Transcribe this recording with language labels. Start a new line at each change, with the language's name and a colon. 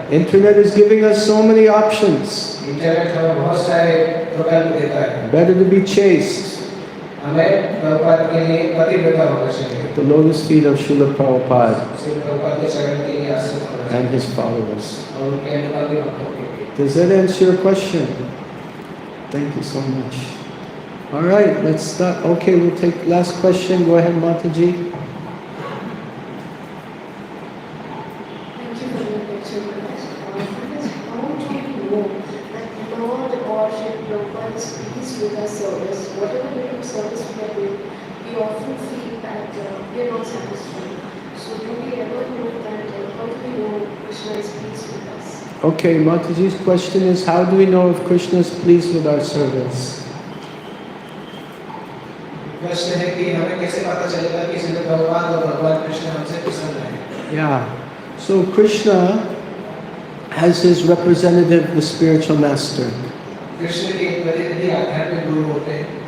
English: Internet is giving us so many options.
Hindi: Internet हमें बहुत सारे विकल्प देता है।
English: Better to be chaste.
Hindi: हमें प्रभुपाद के लिए पतिव्रता होना चाहिए।
English: The lotus feet of Srila Prabhupada
Hindi: Shri Prabhupada के चरण के लिए आश्रित होना चाहिए।
English: and his followers.
Hindi: और उनके अनुगामी भक्तों के लिए।
English: Does that answer your question? Thank you so much. All right, let's start. Okay, we'll take last question. Go ahead, Mataji. Thank you for your lecture, Maharaj. How do we know that Lord or Shri Prabhupada is pleased with our service? Whatever little service we are doing, we often feel that we are not satisfied. So do we ever know that, how do we know Krishna is pleased with us? Okay, Mataji's question is, how do we know if Krishna is pleased with our service?
Hindi: प्रश्न है कि हमें कैसे पता चलेगा कि श्री भगवान और भगवान कृष्ण हमसे प्रसन्न हैं?
English: Yeah, so Krishna has his representative, the spiritual master.
Hindi: Krishna के प्रतिनिधि आध्यात्मिक गुरु होते हैं।